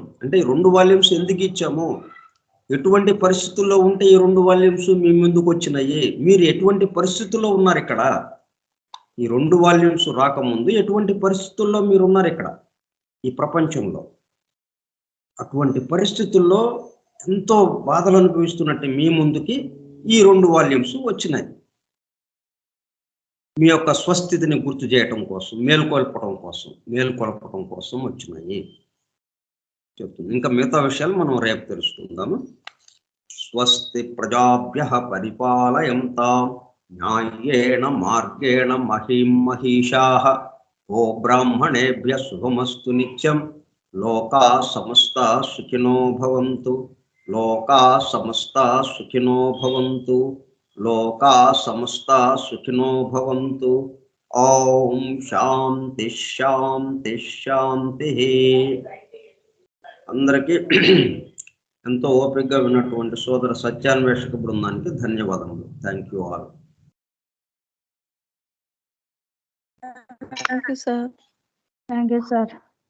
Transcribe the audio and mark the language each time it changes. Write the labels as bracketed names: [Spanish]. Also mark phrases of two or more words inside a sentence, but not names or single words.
[Telugu] అంటే ఈ 2 వాల్యూమ్స్ ఎందుకు ఇచ్చాము, ఎటువంటి పరిస్థితుల్లో ఉంటే ఈ 2 వాల్యూమ్స్ మీ ముందుకు వచ్చినాయి, మీరు ఎటువంటి పరిస్థితుల్లో ఉన్నారు ఇక్కడ, ఈ 2 వాల్యూమ్స్ రాకముందు ఎటువంటి పరిస్థితుల్లో మీరు ఉన్నారు ఇక్కడ ఈ ప్రపంచంలో, అటువంటి పరిస్థితుల్లో ఎంతో బాధలు అనుభవిస్తున్నట్టు మీ ముందుకి ఈ 2 వాల్యూమ్స్ వచ్చినాయి. మీ యొక్క స్వస్థితిని గుర్తు చేయటం కోసం, మేల్కొల్పటం కోసం వచ్చినాయి చెప్తుంది. ఇంకా మిగతా విషయాలు మనం రేపు తెలుసుకుందాము. [Sanskrit] స్వస్తి ప్రజాభ్యః పరిపాలయంతాం న్యాయేన మార్గేణ మహీం మహిషాః ఓ బ్రాహ్మణేభ్యః శుభమస్తు నిత్యం. లోకా సమస్తా సుఖినో భవంతు. లోకా సమస్తా సుఖినో భవంతు. లోకా సమస్తా సుఖినో భవంతు. ఓం శాంతి శాంతి శాంతి. [Telugu] అందరికీ ఎంతో ఓపికగా విన్నటువంటి సోదర సత్యాన్వేషక బృందానికి ధన్యవాదములు. [English] thank you all. Thank you, sir. Thank you, sir.